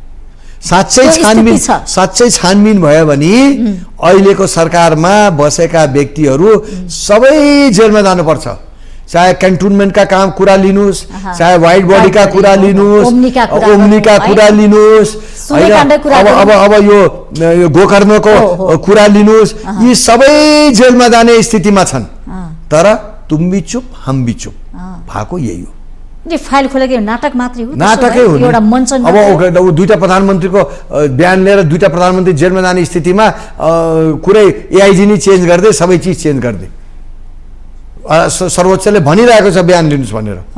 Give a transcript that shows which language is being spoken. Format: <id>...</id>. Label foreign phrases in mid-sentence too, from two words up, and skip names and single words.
<ne>साँच्चै छानबिन भयो भने अहिलेको सरकारमा बसेका व्यक्तिहरू सबै जेलमा जानुपर्छ। चाहे क्यान्टोनमेन्टका काम कुरा लिनुहोस्, चाहे वाइट बडीका कुरा लिनुहोस्, ओम्नीका कुरा लिनुहोस्, अब यो गोकर्णको कुरा लिनुहोस्, यी सबै जेलमा जाने स्थितिमा छन्। तर</ne> <hi>तुम भी चुप हम भी चुप</hi> <ne>भएको यही हो। फाइल खोलेको नाटक मात्रै हो, नाटकै हो। एउटा मञ्चन अब दुईटा प्रधानमन्त्रीको बयान लिएर दुईटा प्रधानमन्त्री जेलमा जाने स्थितिमा कुरै एआइजी नै चेन्ज गर्दै सबै चिज चेन्ज गर्दै सर्वोच्चले भनिरहेको छ बयान लिनुहोस् भनेर।</ne>